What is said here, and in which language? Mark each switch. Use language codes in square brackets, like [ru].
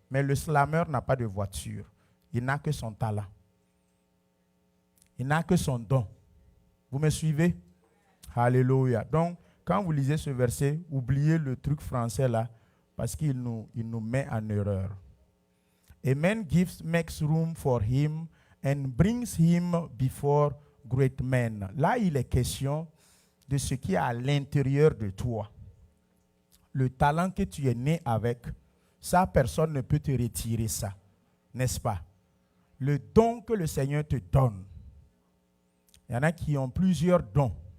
[fr] Mais le slameur n'a pas de voiture. Il n'a que son talent. Il n'a que son don. Vous me suivez? Alléluia. Donc, quand vous lisez ce verset, oubliez le truc français là, parce qu'il nous met en erreur. [en] A man makes room for him and brings him before great men. [fr] Là, il est question de ce qui est à l'intérieur de toi. Le talent que tu es né avec, ça, personne ne peut te retirer ça. N'est-ce pas? Le don que le Seigneur te donne. Il y en a qui ont plusieurs dons.